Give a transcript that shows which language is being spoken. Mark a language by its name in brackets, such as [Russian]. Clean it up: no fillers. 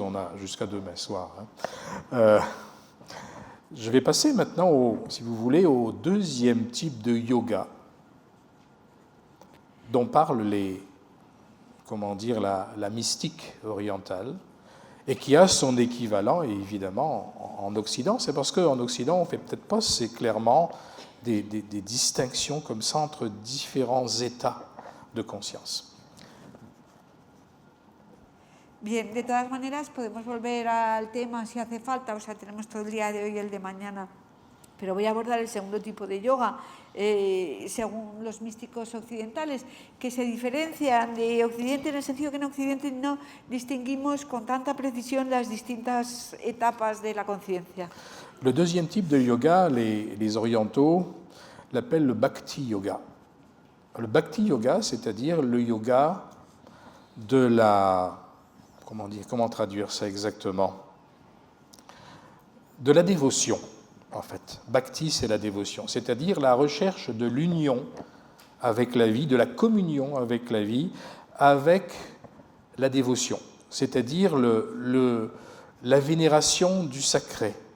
[French] On a jusqu'à demain soir. Je vais passer maintenant, si vous voulez, au deuxième type de yoga dont parle la mystique orientale et qui a son équivalent évidemment en Occident. C'est parce qu'en Occident, on ne fait peut-être pas assez clairement des distinctions comme ça entre différents états de conscience. [Spanish] Bien, de todas maneras podemos volver al tema si hace falta, o sea, tenemos todo el día de hoy y el de mañana, pero voy a abordar el segundo tipo de yoga, según los místicos occidentales, que se diferencian de Occidente en el sentido que en Occidente no distinguimos con tanta precisión las distintas etapas de la conciencia. [French] Le deuxième type de yoga, les orientaux l'appellent le bhakti yoga. Le bhakti yoga, c'est-à-dire le yoga de la... Comment traduire ça exactement? De la dévotion, en fait. Bhakti, c'est la dévotion, c'est-à-dire la recherche de l'union avec la vie, de la communion avec la vie, avec la dévotion, c'est-à-dire la vénération du sacré,